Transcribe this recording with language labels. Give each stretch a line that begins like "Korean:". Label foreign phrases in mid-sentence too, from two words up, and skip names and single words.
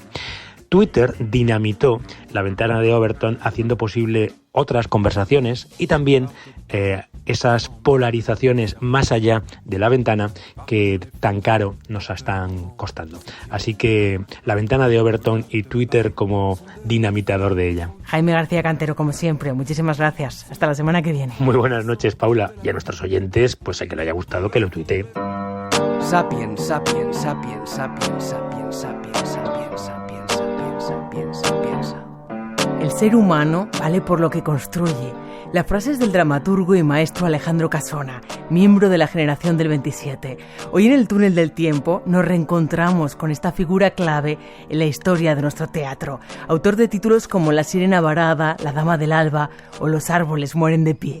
Spanish: Twitter dinamitó la ventana de Overton haciendo posible otras conversaciones y también esas polarizaciones más allá de la ventana que tan caro nos están costando. Así que la ventana de Overton y Twitter como dinamitador de ella. Jaime García Cantero, como siempre, muchísimas gracias. Hasta la semana que viene. Muy buenas noches, Paula. Y a nuestros oyentes, pues a que le haya gustado que lo tuitee.
Latin: Sapiens, sapiens, sapiens, sapiens, sapiens, sapiens, sapiens, sapiens, sapiens, sapiens,
Spanish: piensa. El ser humano vale por lo que construye. La frase es del dramaturgo y maestro Alejandro Casona, miembro de la generación del 27. Hoy en el túnel del tiempo nos reencontramos con esta figura clave en la historia de nuestro teatro, autor de títulos como La sirena varada, La dama del alba o Los árboles mueren de pie.